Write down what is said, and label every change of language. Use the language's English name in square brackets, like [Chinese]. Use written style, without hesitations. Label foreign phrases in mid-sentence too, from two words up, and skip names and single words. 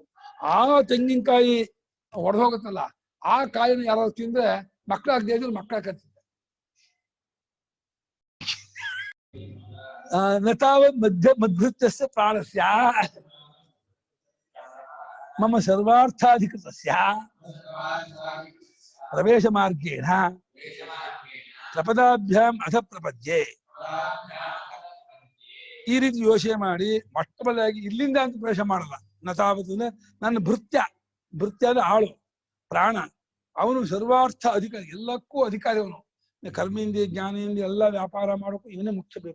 [Kannada] ಆ ತೆಂಗಿನಕಾಯಿ ಒಡೆದೋಗುತ್ತಲ್ಲ, ಆ ಕಾಯಿನ ಯಾರಾದ್ರು ತಿಂದ್ರೆ ಮಕ್ಕಳಾಗದೇ ಇದ್ರೆ ಮಕ್ಕಳಾಗತ್ತೆ. [Sanskrit] ನತಾವತ್ ಮಧ್ವೃತ್ಯಸ್ಯ ಪ್ರಾಣಸ್ಯ ಮಮ ಸರ್ವಾರ್ಥಾಧಿಕೃತಸ್ಯ ಪ್ರವೇಶ ಮಾರ್ಗೇಣ ಪ್ರಪದಾಭ್ಯಾಂ ಅಥ ಪ್ರಪದ್ಯೆ. [Kannada] ಈ ರೀತಿ ಯೋಚನೆ ಮಾಡಿ ಮೊಟ್ಟಮೊದಲಾಗಿ ಇಲ್ಲಿಂದ ಅಂತ ಪ್ರವೇಶ ಮಾಡಲ್ಲ. ನತಾವತ್ ಅಂದ್ರೆ ನನ್ನ ಭೃತ್ಯ ಅಂದ್ರೆ ಆಳು, ಪ್ರಾಣ. ಅವನು ಸರ್ವಾರ್ಥ ಅಧಿಕಾರಿ, ಎಲ್ಲಕ್ಕೂ ಅಧಿಕಾರಿ ಅವನು. ಕರ್ಮೇಂದ್ರಿಯ ಜ್ಞಾನೇಂದ್ರಿಯ ಎಲ್ಲ ವ್ಯಾಪಾರ ಮಾಡೋಕ್ಕೂ ಇವನೇ ಮುಖ್ಯ ಬೇಕು.